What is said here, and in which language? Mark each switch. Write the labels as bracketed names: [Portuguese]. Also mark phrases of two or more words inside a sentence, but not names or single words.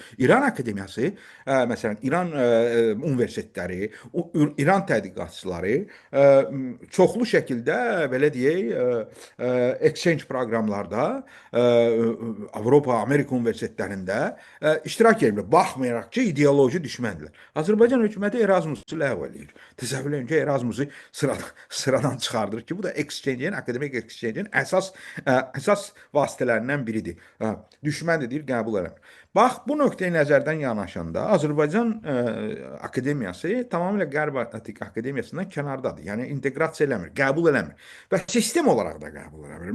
[Azerbaijani] İran akademiyası, məsələn, İran universitetləri, İran tədqiqatçıları çoxlu şəkildə belə deyək, exchange proqramlarda Avropa, Amerika universitetlərində iştirak edirlər. Baxmayaraq ki, ideoloji düşməndirlər. Azərbaycan hökuməti Erasmusu ləğv eləyir. Təsəvvür edin ki, Erasmusu sıradan çıxardır ki, bu da exchange-in, akademik exchange-in əsas vasitələrindən biridir. Düşməndir deyir, qəbul eləmir. Bax, bu nöqteyi nəzərdən yanaşanda Azərbaycan akademiyası tamamilə Qərb akademiyasından kənardadır. Yəni inteqrasiya eləmir, qəbul eləmir və sistem olaraq da qəbul eləmir.